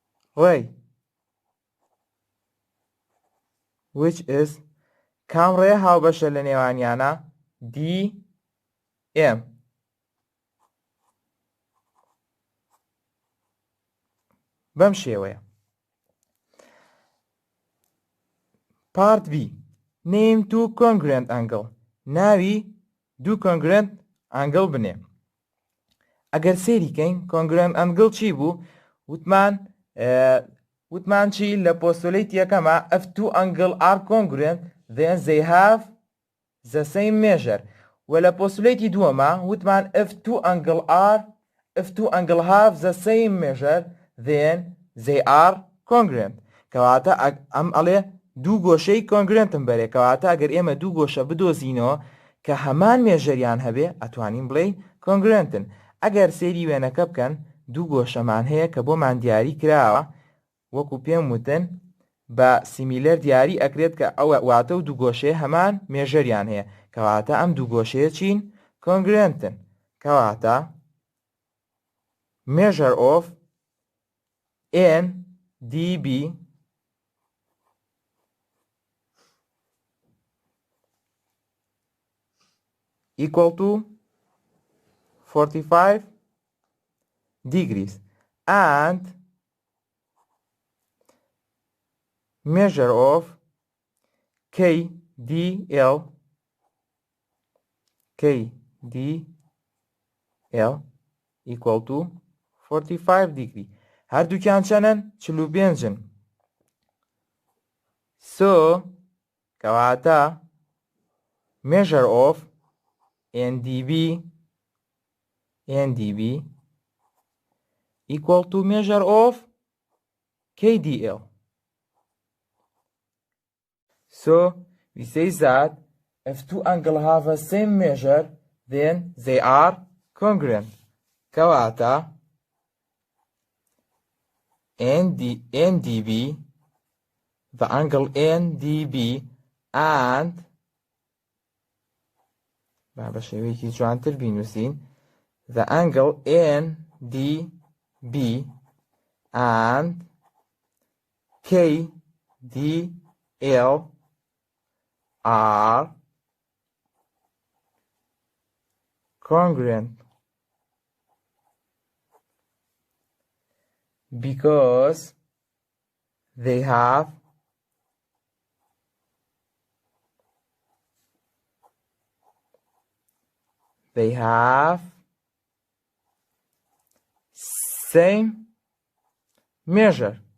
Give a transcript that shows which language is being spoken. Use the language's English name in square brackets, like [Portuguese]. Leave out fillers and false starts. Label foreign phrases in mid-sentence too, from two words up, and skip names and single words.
[Central Kurdish] ڕێی [English] which is [Central Kurdish] کام ڕێ هاوبەشە لە نێوانیانە DM بەم شێوەیە. [English] Part B Name two congruent angle [Central Kurdish] ناوی دوو [English] congruent angle بنێ. [Central Kurdish] ئەگەر سێریکەین [English] congruent angle [Central Kurdish] چی بوو؟ وتمان چی لە پۆستولیت یەکەمە [English] if two angle are congruent then they have the same measure [Central Kurdish] و لە پۆستولیتی دووەمە وتمان [English] if two angle have the same measure then they are congruent [Central Kurdish] کەواتە ئەم ئەڵێ دوو گۆشەی کۆنگرنتم بەرێ کەواتە ئەگەر ئێمە دوو گۆشە بدۆزینەوە کە هەمان مێژەریان هەبێ ئەتوانین بڵێ کۆنگرنتن. ئەگەر سێری وێنەکە بکەن دوو گۆشەمان هەیە کە بۆمان دیاری کراوە وەکو پێم وتن بە سیمیلەر دیاری ئەکرێت کە ئەوە واتە و دوو گۆشەیە هەمان مێژەریان هەیە کەواتە ئەم دوو گۆشەیە چین کۆنگرنتن کەواتە [English] measure of NDB equal to 45 degrees and measure of KDL equal to 45 degree [Central Kurdish] هەردووکیان چەنن 45 [English] so کەواتە measure of NDB equal to measure of KDL. So we say that if two angles have the same measure then they are congruent. كواتا NDB the angle NDB and [Central Kurdish] بەشێوەیەکی جوانتر بینووسین [English] the angle NDB and KDL are congruent because they have same measure.